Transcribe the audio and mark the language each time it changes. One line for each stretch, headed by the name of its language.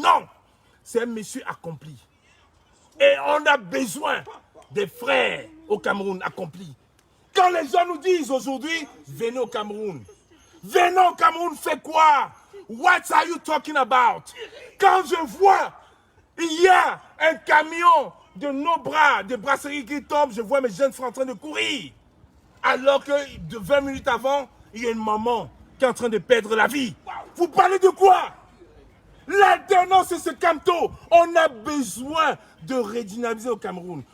French: Non, c'est un monsieur accompli. Et on a besoin des frères au Cameroun accomplis. Quand les gens nous disent aujourd'hui, venez au Cameroun. Venez au Cameroun, fait quoi?
English: What are you talking about?
French: Quand je vois, il y a un camion de nos bras, des brasseries qui tombent, je vois mes jeunes frères en train de courir. Alors que 20 minutes avant, il y a une maman qui est en train de perdre la vie. Vous parlez de quoi? L'alternance, c'est ce Camto. On a besoin de redynamiser au Cameroun.